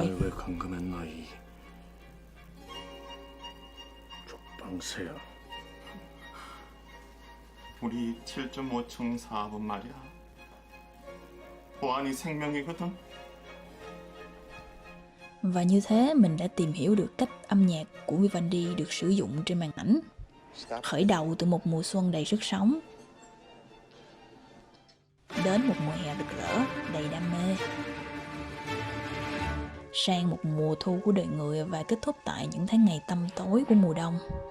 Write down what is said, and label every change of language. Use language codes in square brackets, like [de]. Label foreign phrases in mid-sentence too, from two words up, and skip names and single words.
[ko] 날 왜 감금했나 이 족방새야. 우리 7.5층 사업은 말이야. 보안이 생명이거든. [vi] Và như thế mình đã tìm hiểu được cách âm nhạc của Vivaldi được sử dụng trên màn ảnh. Khởi đầu từ một mùa xuân đầy sức sống, đến một mùa hè rực rỡ đầy đam mê, sang một mùa thu của đời người và kết thúc tại những tháng ngày tăm tối của mùa đông.